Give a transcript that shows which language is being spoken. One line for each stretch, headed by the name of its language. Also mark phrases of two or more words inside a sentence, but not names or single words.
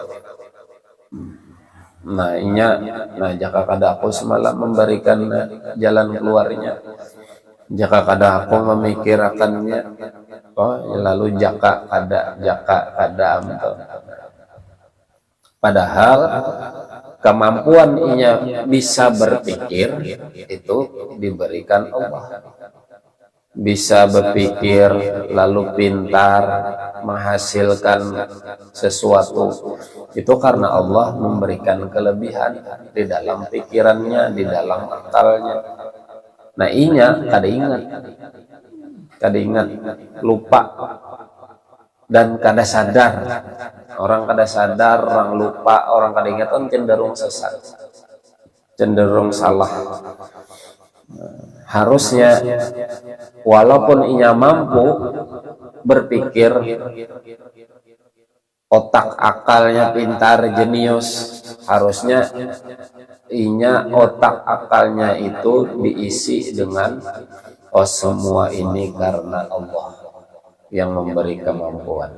Indonesian: Nah, jika kada aku semalam memberikan jalan keluarnya, jika kada aku memikirkannya, Oh, lalu jaka kada padahal kemampuan inya bisa berpikir itu diberikan Allah. Bisa berpikir lalu pintar menghasilkan sesuatu itu karena Allah memberikan kelebihan di dalam pikirannya, di dalam akalnya.
Banjar: Nah inya kada ingat, lupa dan kada sadar.
Indonesian: Orang kada sadar, orang lupa, orang kada ingat kan cenderung sesat, cenderung salah. Harusnya walaupun inya mampu berpikir, otak akalnya pintar, jenius, harusnya inya otak akalnya itu diisi dengan oh semua ini karena Allah yang memberi kemampuan.